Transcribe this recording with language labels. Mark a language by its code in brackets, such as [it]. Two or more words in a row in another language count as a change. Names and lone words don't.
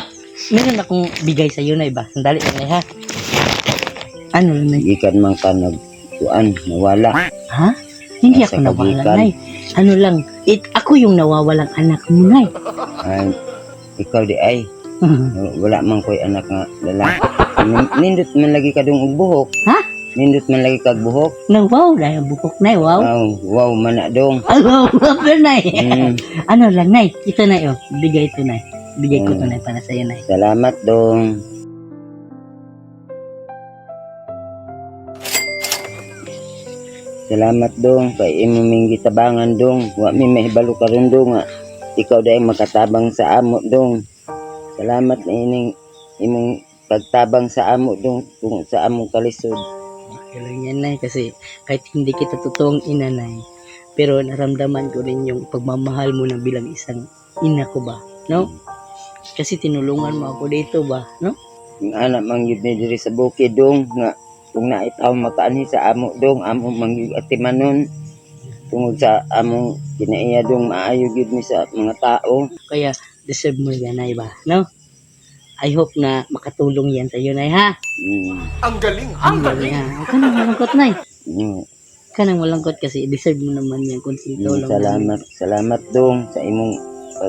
[tl] Meron akong bigay sa iyo nay ba? Sandali lang nay ha. Ano lang nay? [ceb] Gikan man ka nag kuan nawala. [tl] Ha? Hindi Nasa [ceb] ako nawala kagikan. nay. [tl] Ano lang, ako yung nawawalang anak mo nay. [ceb] Ay, ikaw di ay wala man ko'y anak nga lalaki. Nindot man lagi ka dong og buhok. Ha? Nindot man lagi kag buhok. [tl] Wow, dahil buhok nay, wow. [ceb] Wow man na dong. Wow, nay. [tl] Ano lang nay, ito nay oh, bigay ito nay. Bigay ko ito nay para sa iyo nay. [ceb] Salamat dong. Salamat dong kay imo ming gitabangan dong. Wa mi mahibalo karon dong nga ikaw dai makatabang sa amo dong. Salamat na ining imong pagtabang sa amo dong kung sa among kalisod. [tl] Okay lang yan nay kasi kahit hindi kita totoong ina nay, pero naramdaman ko rin yung pagmamahal mo na bilang isang ina ko ba, no? Kasi tinulungan mo ako dito ba, no? [ceb] Yung anak man yun ni diri sa bukid dong nga kung naitaw makaanhi sa amo dong amo mangyud atimanon tungod sa among kinaiya dong maayo gyud mi sa mga tao. [tl] Kaya deserve mo yan nay ba, no? [en] I hope [tl] na makatulong yan sa iyo nay ha. Ang galing, ang galing. Huwag ka nang malangkot nay. Mm. Huwag ka nang malangkot kasi deserve mo naman yan kung tulong. [ceb] Salamat dong sa imong pag